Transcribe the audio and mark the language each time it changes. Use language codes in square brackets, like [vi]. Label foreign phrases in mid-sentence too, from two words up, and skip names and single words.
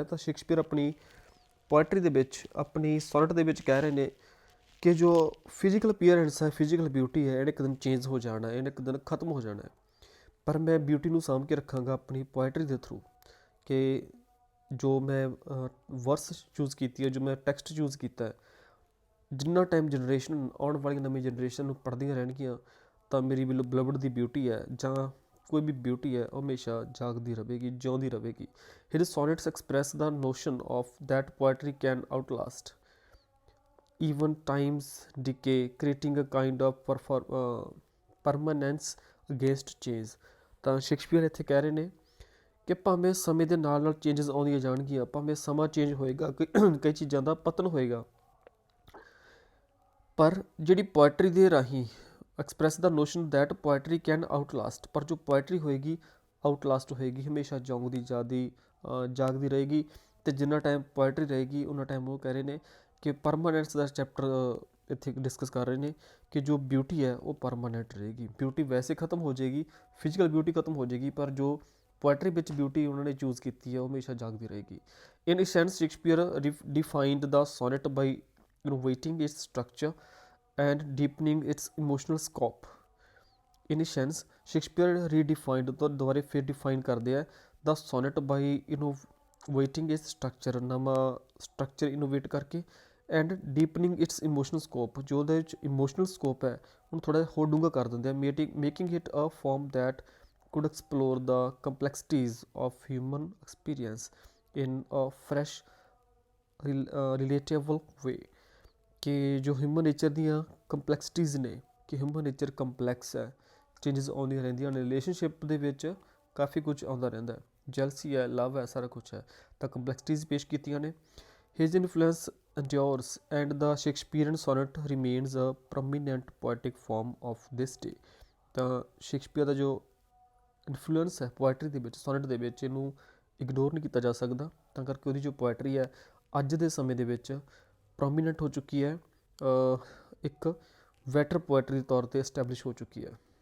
[pa] ਤਾਂ ਸ਼ੇਕਸਪੀਅਰ ਆਪਣੀ ਪੋਇਟਰੀ ਦੇ ਵਿੱਚ, ਆਪਣੀ ਸੋਨਟ ਦੇ ਵਿੱਚ ਕਹਿ ਰਹੇ ਨੇ ਕਿ ਜੋ [en] physical appearance [pa] ਹੈ, [en] physical beauty [pa] ਹੈ, ਇਹਨੇ ਇੱਕ ਦਿਨ ਚੇਂਜ ਹੋ ਜਾਣਾ, ਇਹਨੇ ਇੱਕ ਦਿਨ ਖਤਮ ਹੋ ਜਾਣਾ, ਪਰ ਮੈਂ ਬਿਊਟੀ ਨੂੰ ਸਾਂਭ ਕੇ ਰੱਖਾਂਗਾ ਆਪਣੀ ਪੋਇਟਰੀ ਦੇ ਥਰੂ, ਕਿ ਜੋ ਮੈਂ [en] verse choose [pa] ਕੀਤੀ ਹੈ, ਜੋ ਮੈਂ [en] text choose [pa] ਕੀਤਾ ਹੈ, ਜਿੰਨਾ [en] time generation [pa] ਆਉਣ ਵਾਲੀ ਨਵੀਂ ਜਨਰੇਸ਼ਨ ਨੂੰ ਪੜ੍ਹਦੀਆਂ ਰਹਿਣਗੀਆਂ ਤਾਂ ਮੇਰੀ ਬਿਲਵਡ ਦੀ ਬਿਊਟੀ ਹੈ ਜਾਂ ਕੋਈ ਵੀ ਬਿਊਟੀ ਹੈ ਉਹ ਹਮੇਸ਼ਾ ਜਾਗਦੀ ਰਹੇਗੀ, ਜਿਉਂਦੀ ਰਹੇਗੀ। [en] his sonnets express the notion of that poetry can outlast even time's decay, creating a kind of permanence against change। [pa] ਤਾਂ ਸ਼ੇਕਸਪੀਅਰ ਇੱਥੇ ਕਹਿ ਰਹੇ ਨੇ ਕਿ ਭਾਵੇਂ ਸਮੇਂ ਦੇ ਨਾਲ ਨਾਲ ਚੇਂਜਸ ਆਉਂਦੀਆਂ ਜਾਣਗੀਆਂ, ਭਾਵੇਂ ਸਮਾਂ ਚੇਂਜ ਹੋਏਗਾ, ਕਈ ਚੀਜ਼ਾਂ ਦਾ ਪਤਨ ਹੋਏਗਾ, ਪਰ ਜਿਹੜੀ ਪੋਇਟਰੀ ਦੇ ਰਾਹੀਂ [en] express the notion that poetry can outlast, [pa] ਪਰ ਜੋ ਪੋਇਟਰੀ ਹੋਏਗੀ ਆਊਟਲਾਸਟ ਹੋਏਗੀ, ਹਮੇਸ਼ਾ ਜਾਗਦੀ ਰਹੇਗੀ। ਅਤੇ ਜਿੰਨਾ ਟਾਈਮ ਪੋਇਟਰੀ ਰਹੇਗੀ ਉਹਨਾਂ ਟਾਈਮ ਉਹ ਕਹਿ ਰਹੇ ਨੇ ਕਿ ਪਰਮਾਨੈਂਟਸ ਦਾ ਚੈਪਟਰ ਇੱਥੇ ਡਿਸਕਸ ਕਰ ਰਹੇ ਨੇ ਕਿ ਜੋ ਬਿਊਟੀ ਹੈ ਉਹ ਪਰਮਾਨੈਂਟ ਰਹੇਗੀ। ਬਿਊਟੀ ਵੈਸੇ ਖਤਮ ਹੋ ਜਾਏਗੀ, ਫਿਜ਼ੀਕਲ ਬਿਊਟੀ ਖਤਮ ਹੋ ਜਾਏਗੀ, ਪਰ ਜੋ ਪੋਇਟਰੀ ਵਿੱਚ ਬਿਊਟੀ ਉਹਨਾਂ ਨੇ ਚੂਜ਼ ਕੀਤੀ ਹੈ ਉਹ ਹਮੇਸ਼ਾ ਜਾਗਦੀ ਰਹੇਗੀ। [en] in sense Shakespeare defined the sonnet by innovating its structure and deepening its emotional scope। In a sense Shakespeare redefined [pa] ਤੋਂ ਦੁਬਾਰੇ ਫਿਰ ਡਿਫਾਈਨ ਕਰਦੇ ਆ [en] the sonnet by innovating its structure, [pa] ਨਵਾਂ ਸਟਰਕਚਰ ਇਨੋਵੇਟ ਕਰਕੇ, [en] and deepening its emotional scope, [pa] ਜੋ ਉਹਦੇ ਵਿੱਚ ਇਮੋਸ਼ਨਲ ਸਕੋਪ ਹੈ ਉਹਨੂੰ ਥੋੜ੍ਹਾ ਜਿਹਾ ਹੋਰ ਡੂੰਘਾ ਕਰ ਦਿੰਦੇ ਆ, [en] making it a form that could explore the complexities of human experience in a fresh relatable way। [pa] ਕਿ ਜੋ [en] human nature [pa] ਦੀਆਂ ਕੰਪਲੈਕਸਿਟੀਜ਼ ਨੇ, ਕਿ [en] human nature complex [pa] ਹੈ, ਚੇਂਜਸ ਆਉਂਦੀਆਂ ਰਹਿੰਦੀਆਂ ਨੇ, ਰਿਲੇਸ਼ਨਸ਼ਿਪ ਦੇ ਵਿੱਚ ਕਾਫੀ ਕੁਝ ਆਉਂਦਾ ਰਹਿੰਦਾ ਹੈ, ਜੈਲਸੀ ਹੈ, ਲਵ ਹੈ, ਸਾਰਾ ਕੁਛ ਹੈ, ਤਾਂ ਕੰਪਲੈਕਸਿਟੀਜ਼ ਪੇਸ਼ ਕੀਤੀਆਂ ਨੇ। [en] his influence endures and the Shakespearean sonnet remains a prominent poetic form of this day। [pa] ਤਾਂ ਸ਼ੇਕਸਪੀਅਰ ਦਾ ਜੋ ਇਨਫਲੂਐਂਸ ਹੈ ਪੋਇਟਰੀ ਦੇ ਵਿੱਚ, ਸੋਨਟ ਦੇ ਵਿੱਚ, ਇਹਨੂੰ ਇਗਨੋਰ ਨਹੀਂ ਕੀਤਾ ਜਾ ਸਕਦਾ, ਤਾਂ ਕਰਕੇ ਉਹਦੀ ਜੋ ਪੋਇਟਰੀ ਹੈ ਅੱਜ ਦੇ ਸਮੇਂ ਦੇ ਵਿੱਚ ਪ੍ਰੋਮੀਨੈਂਟ ਹੋ ਚੁੱਕੀ ਹੈ, ਇੱਕ [en] better poetry [pa] ਦੇ ਤੌਰ 'ਤੇ ਇਸਟੈਬਲਿਸ਼ ਹੋ ਚੁੱਕੀ ਹੈ।